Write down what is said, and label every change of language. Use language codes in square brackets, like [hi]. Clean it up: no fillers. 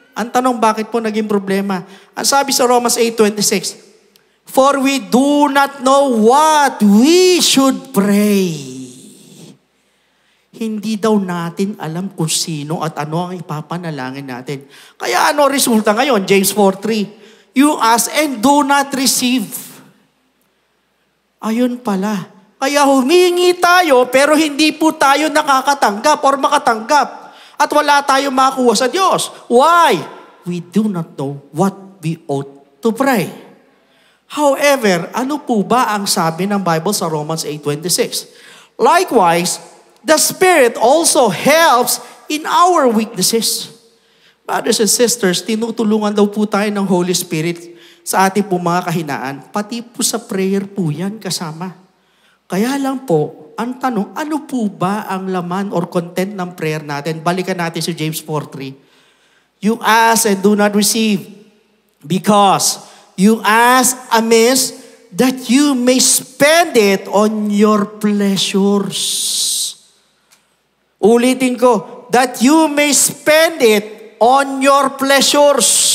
[tl] Ang tanong, bakit po naging problema? Ang sabi sa Romans 8:26, [en] for we do not know what we should pray. [tl] Hindi daw natin alam kung sino at ano ang ipapanalangin natin. Kaya ano resulta ngayon? [en] James 4:3, you ask and do not receive. [tl] Ayun pala. Kaya humingi tayo pero hindi po tayo nakakatanggap or makatanggap. At wala tayong makuha sa Diyos. [en] Why? We do not know what we ought to pray. [tl] However, ano po ba ang sabi ng Bible sa Romans 8:26? [en] Likewise, the Spirit also helps in our weaknesses. Brothers and sisters, [tl] tinutulungan daw po tayo ng Holy Spirit sa ating po mga kahinaan. Pati po sa prayer po yan kasama. Kaya lang po, ang tanong, ano po ba ang laman or content ng prayer natin? Balikan natin si James 4:3. [en] You ask and do not receive because you ask amiss that you may spend it on your pleasures. [tl] Ulitin ko, [en] that you may spend it on your pleasures.